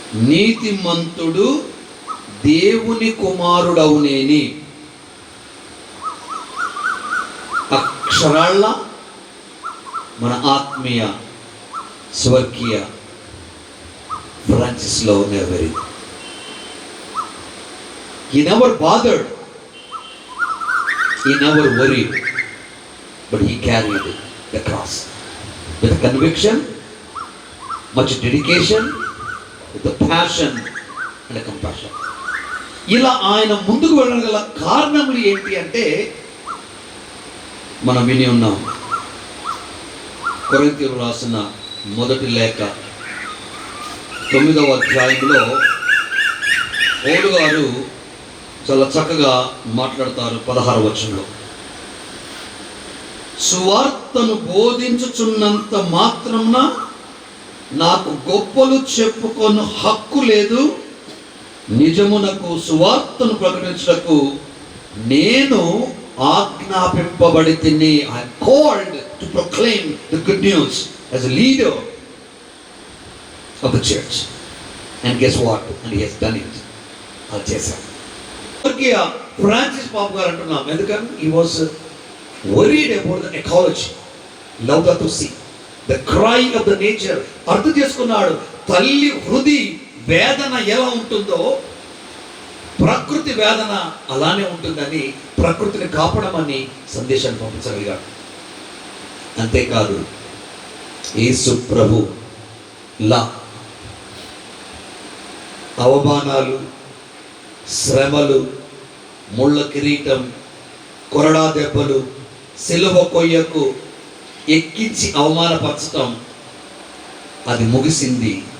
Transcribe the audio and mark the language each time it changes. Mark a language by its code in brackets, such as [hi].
[te] నీతిమంతుడు దేవుని కుమారుడవునేని. అక్షరాల మన ఆత్మీయ స్వర్గీయ ఫ్రాన్సిస్లో నెరవేరింది. [en] He never bothered, he never worried, but he carried the cross with conviction, much dedication, with a passion and a compassion. [te] ఇలా ఆయన ముందుకు వెళ్ళగల కారణములు ఏంటి అంటే మనం విని ఉన్నాం. కొరింథీయులకు రాసిన మొదటి లేఖ 9వ అధ్యాయంలో పౌలు గారు చాలా చక్కగా మాట్లాడతారు. 16వ వచనంలో, సువార్తను బోధించుచున్నంత మాత్రమున నాకు గొప్పలు చెప్పుకొను హక్కు లేదు. నిజమునకు సువార్తను ప్రకటించుటకు నేను ఆజ్ఞాపింపబడి తిని. [en] I am called to proclaim the good news as a leader of the church. And guess what? And he has done it. [te] అది చేశారు. ఫ్రాన్సిస్ పాపు గారు అంటున్నాం ఎందుకని [en] he was worried about the ecology, Laudato Si, the cry of the nature. [te] అర్థం చేసుకున్నాడు తల్లి హృది వేదన ఎలా ఉంటుందో ప్రకృతి వేదన అలానే ఉంటుందని ప్రకృతిని కాపాడమని సందేశాన్ని పంపించగలిగాడు. అంతేకాదు యేసు ప్రభు లా అవమానాలు, శ్రమలు, ముళ్ళ కిరీటం, కొరడా దెబ్బలు, సిలువ కొయ్యకు ఎక్కించి అవమానపరచటం అది ముగిసింది